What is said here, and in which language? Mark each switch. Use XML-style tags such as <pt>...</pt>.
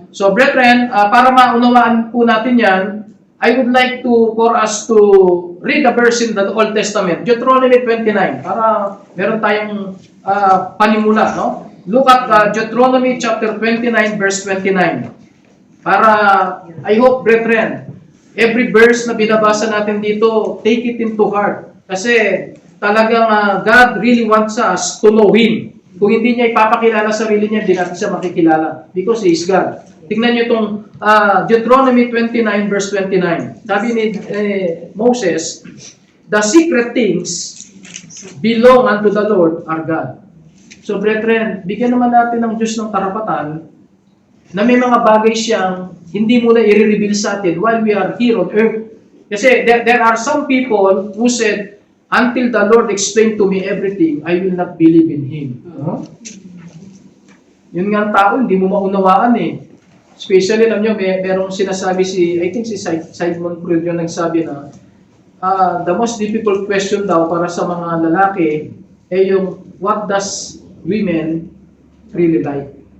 <en>So, brethren,</en> <tl>para maunawaan po natin yan,</tl> <en>I would like for us to read a verse in the Old Testament, Deuteronomy 29,</en> <tl>para meron tayong panimula,</tl> <en>no? Look at Deuteronomy chapter 29, verse 29. Para, I hope, brethren, every verse</en> <tl>na binabasa natin dito,</tl> <en>take it into heart.</en> <tl>Kasi talagang</tl> <en>God really wants us to know Him.</en> <tl>Kung hindi niya ipapakilala sarili niya, hindi natin siya makikilala.</tl> <en>Because He is God.</en> <tl>Tingnan niyo itong</tl> <en>Deuteronomy 29, verse 29. Sabi ni Moses, the secret things belong unto the Lord our God.</en> <tl>So, brethren, bigyan naman natin ng Diyos ng karapatan na may mga bagay siyang hindi muna i-reveal sa atin</tl> <en>while we are here on earth. Kasi there are some people who said, until the Lord explained to me everything, I will not believe in Him.</en> <tl>Yun nga ang tao, hindi mo maunawaan eh. Especially, alam nyo, merong sinasabi I think si Sigmund Freud yung nagsabi na,</tl> <en>the most difficult question</en> <tl>daw para sa mga lalaki ay yung,</tl> <en>what does women really like?</en>